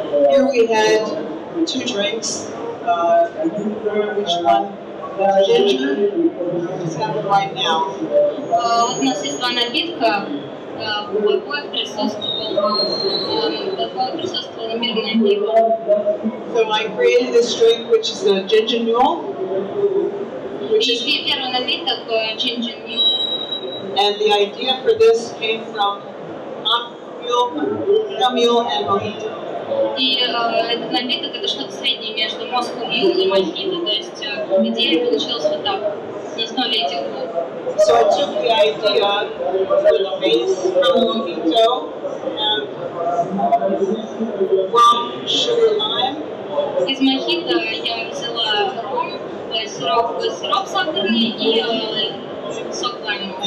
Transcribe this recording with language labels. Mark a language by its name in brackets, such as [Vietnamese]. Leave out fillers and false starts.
[English] Here we had two drinks. Which one? Ginger. Just have it right now. [Russian] Вот у нас есть два напитка. В обоих присутствовало мирное пиво. [English] So I created this drink, which is the ginger mule, which is. [Russian] Первый напиток ginger mule. [English] And the idea for this came from mule and mojito. [Russian] И этот напиток это что-то среднее между Moscow Mule и мохито, то есть идея получилась вот так, на основе этих двух. [English] So I took the idea for the base from the mojito and rum, sugar, lime. [Russian] Из мохито я взяла ром, сироп сахарный и сок лайма.